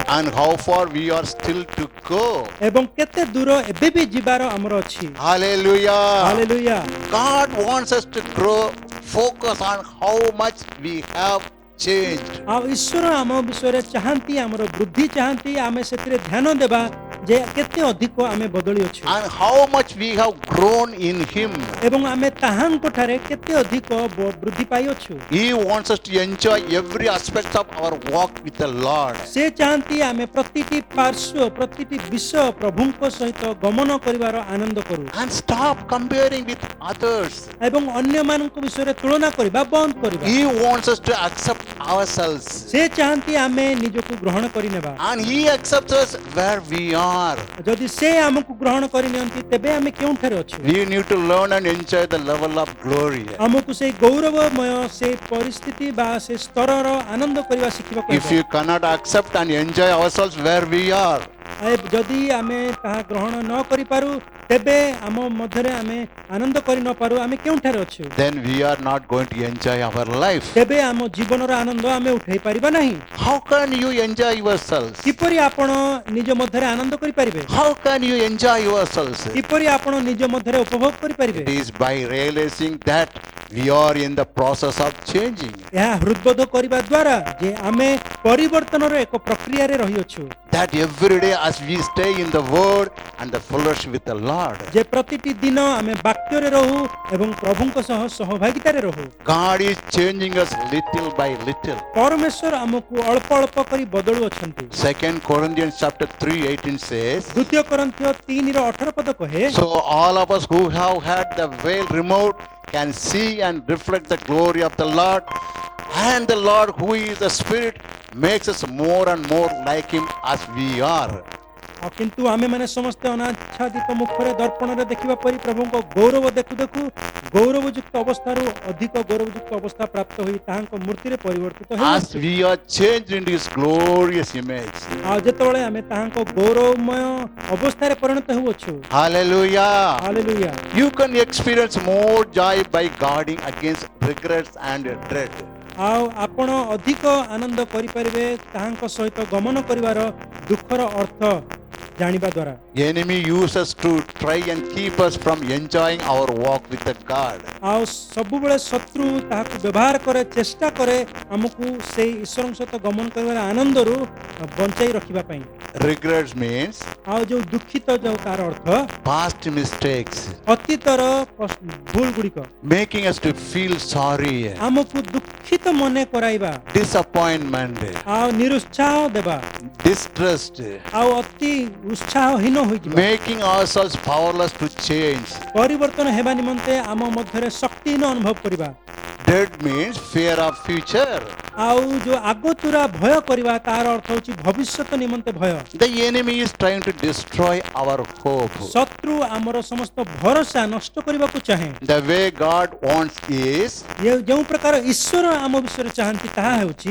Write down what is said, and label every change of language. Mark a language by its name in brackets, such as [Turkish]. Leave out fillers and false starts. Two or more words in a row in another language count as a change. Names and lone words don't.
[English] and how far we are still to go. [Odia] ଏବଂ କେତେ ଦୂର ଏବେ ବି ଯିବାର ଆମର ଅଛି। [English] Hallelujah. [Odia] ହାଲେଲୁୟା। [English] God wants us to grow, focus on how much we have changed. [Odia] ଆଉ ଈଶ୍ୱର ଆମ ବିଷୟରେ ଚାହାନ୍ତି, ଆମର ବୃଦ୍ଧି ଚାହାନ୍ତି, ଆମେ ସେଥିରେ ଧ୍ୟାନ ଦେବା ଯେ କେତେ ଅଧିକ ଆମେ ବଦଳି ଅଛୁ [English] And how much we have grown in Him. [Odia] ଏବଂ ଆମେ ତାହାଙ୍କ ଠାରେ କେତେ ଅଧିକ ବୃଦ୍ଧି ପାଇଅଛୁ। [English] He wants us to enjoy every aspect of our walk with the Lord. [Odia] ସେ ଚାହାନ୍ତି ଆମେ ପ୍ରତିଟି ପାର୍ଶ୍ୱ, ପ୍ରତିଟି ବିଷୟ ପ୍ରଭୁଙ୍କ ସହିତ ଗମନ କରିବାର ଆନନ୍ଦ କରୁ [English] And stop comparing with others. [Odia] ଏବଂ ଅନ୍ୟମାନଙ୍କ ବିଷୟରେ ତୁଳନା କରିବା ବନ୍ଦ କରିବା। [English] He wants us to accept ourselves. [Odia] ସେ ଚାହାନ୍ତି ଆମେ ନିଜକୁ ଗ୍ରହଣ କରିନେବା, [English] And He accepts us where we are. [Odia] ଯଦି ସେ ଆମକୁ ଗ୍ରହଣ କରିନିଅନ୍ତି ତେବେ ଆମେ କେଉଁଠାରେ ଅଛୁ? [English] We need to learn and enjoy the level of glory. [Odia] ଆମକୁ ସେଇ ଗୌରବମୟ ସେ ପରିସ୍ଥିତି ବା ସେ ସ୍ତରର ଆନନ୍ଦ କରିବା ଶିଖିବାକୁ [English] If [Odia] ହେବ। [English] you cannot accept and enjoy ourselves where we are, [Odia] ଯଦି ଆମେ ତାହା ଗ୍ରହଣ ନ କରିପାରୁ ତେବେ ଆମ ମଧ୍ୟରେ ଆମେ ଆନନ୍ଦ କରି ନ ପାରୁ ଆମେ କେଉଁଠାରେ ଅଛୁ [English] then we are not going to enjoy our life. [Odia] ତେବେ ଆମ ଜୀବନର ଆନନ୍ଦ ଆମେ ଉଠାଇ ପାରିବା ନାହିଁ [English] How can you enjoy yourselves? [Odia] କିପରି ଆପଣ ନିଜ ମଧ୍ୟରେ ଆନନ୍ଦ କରିପାରିବେ [English] How can you enjoy yourselves? [Odia] କିପରି ଆପଣ ନିଜ ମଧ୍ୟରେ ଉପଭୋଗ କରିପାରିବେ [English] It is by realizing that we are in the process of changing. [Odia] ଏହା ହୃଦବୋଧ କରିବା ଦ୍ୱାରା ଯେ ଆମେ ପରିବର୍ତ୍ତନର ଏକ ପ୍ରକ୍ରିୟାରେ ରହିଅଛୁ [English] That every day as we stay in the word and the fellowship with the Lord, [Odia] ଯେ ପ୍ରତିଟି ଦିନ ଆମେ ବାକ୍ୟରେ ରହୁ ଏବଂ ପ୍ରଭୁଙ୍କ ସହ ସହଭାଗିତାରେ ରହୁ [English] God is changing us little by little. [Odia] ପରମେଶ୍ୱର ଆମକୁ ଅଳ୍ପ ଅଳ୍ପ କରି ବଦଳୁଅଛନ୍ତି [English] 2 Corinthians chapter 3:18 says, [Odia] ଦ୍ୱିତୀୟ କରନ୍ଥୀୟ 3:18 ପଦ କହେ [English] so all of us who have had the veil removed can see and reflect the glory of the Lord, and the Lord who is the Spirit makes us more and more like him as we are. [Odia] ଆଉ କିନ୍ତୁ ଆମେମାନେ ସମସ୍ତେ ଅନାଚ୍ଛାଦିତ ମୁଖରେ ଦର୍ପଣରେ ଦେଖିବା ପରି ପ୍ରଭୁଙ୍କ ଗୌରବ ଦେଖୁ ଦେଖୁ ଗୌରବଯୁକ୍ତ ଅବସ୍ଥାରୁ ଅଧିକ ଗୌରବଯୁକ୍ତ ଅବସ୍ଥା ପ୍ରାପ୍ତ ହୋଇ ତାହାଙ୍କ ମୂର୍ତ୍ତିରେ ପରିବର୍ତ୍ତିତ ହେଉ [English] As we are changed into his glorious image. [Odia] ଆଉ ଯେତେବେଳେ ଆମେ ତାହାଙ୍କ ଗୌରବମୟ ଅବସ୍ଥାରେ ପରିଣତ ହେଉଅଛୁ [English] Hallelujah. [Odia] ହାଲେଲୁୟା [English] You can experience more joy by guarding against regrets and dread. [Odia] ଆଉ ଆପଣ ଅଧିକ ଆନନ୍ଦ କରିପାରିବେ ତାହାଙ୍କ ସହିତ ଗମନ କରିବାର ଦୁଃଖର ଅର୍ଥ ଜାଣିବା ଦ୍ୱାରା [English] Enemy uses to try and keep us from enjoying our walk with the God. [Odia] ଆଉ ସବୁବେଳେ ଶତ୍ରୁ ତାହାକୁ ବ୍ୟବହାର କରେ ଚେଷ୍ଟା କରେ ଆମକୁ ସେଇ ଈଶ୍ୱରଙ୍କ ସହିତ ଗମନ କରିବାର ଆନନ୍ଦରୁ ବଞ୍ଚାଇ ରଖିବା ପାଇଁ [English] Regrets means [Odia] ଆଉ ଯୋଉ ଦୁଃଖିତ ଯୋଉ ତାର ଅର୍ଥ [English] past mistakes, [Odia] ଅତୀତର ଭୁଲ ଗୁଡ଼ିକ [English] making us to feel sorry, [Odia] ଆମକୁ ଦୁଃଖିତ ମନେ କରାଇବା [English] disappointment, [Odia] ଆଉ ନିରୁତ୍ସାହ ଦେବା [English] distrust, [Odia] ଆଉ ଅତି ଉତ୍ସାହହୀନ ହୋଇଯିବା [English] making ourselves powerless to change. [Odia] ପରିବର୍ତ୍ତନ ହେବା ନିମନ୍ତେ ଆମ ମଧ୍ୟରେ ଶକ୍ତିହୀନ ଅନୁଭବ କରିବା [English] Dread means fear of future. [Odia] ଆଉ ଯୋଉ ଆଗତୁରା ଭୟ କରିବା ତାର ଅର୍ଥ ହେଉଛି ଭବିଷ୍ୟତ ନିମନ୍ତେ ଭୟ [English] The enemy is trying to destroy our hope. [Odia] ଶତ୍ରୁ ଆମର ସମସ୍ତ ଭରସା ନଷ୍ଟ କରିବାକୁ ଚାହେଁ [English] The way God wants is, [Odia] ଯେଉଁ ପ୍ରକାର ଈଶ୍ୱର ଆମ ବିଷୟରେ ଚାହାନ୍ତି ତାହା ହେଉଛି